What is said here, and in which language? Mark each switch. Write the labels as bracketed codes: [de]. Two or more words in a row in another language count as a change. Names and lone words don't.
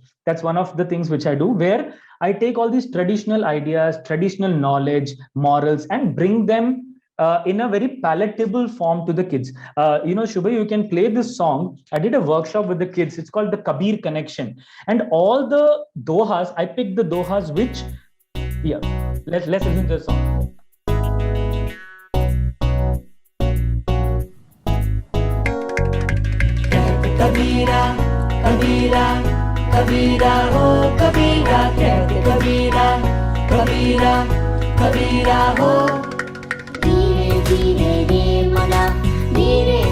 [en] That's one of the things which I do, where I take all these traditional ideas, traditional knowledge, morals, and bring them in a very palatable form to the kids. Shubha, you can play this song. I did a workshop with the kids. It's called the Kabir Connection. And all the dohas, I picked the dohas which, let's listen to the song. [hi] Kabira, Kabira, Kabira, oh Kabira, कहते Kabira, Kabira, Kabira, oh. धीरे धीरे रे मना धीरे